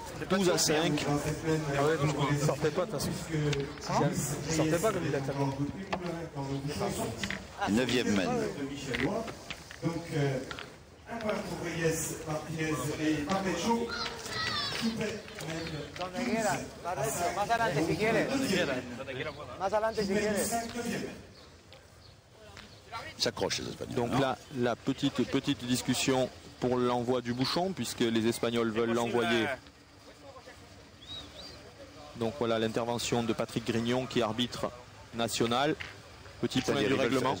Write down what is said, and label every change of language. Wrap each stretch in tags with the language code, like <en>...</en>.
<fr>12 à 5. Ah ouais, donc il ne sortait pas de toute façon. Il ne sortait pas comme il a tellement. 9e mène. Donc un point pour Reyes, Martinez et Barbecho.</fr> <es>Más adelante si quieres. Más adelante si quieres.</es> <fr>S'accroche les Espagnols. Donc là, la petite discussion pour l'envoi du bouchon, puisque les Espagnols veulent l'envoyer. Donc voilà l'intervention de Patrick Grignon qui est arbitre national. Petit point du règlement.</fr>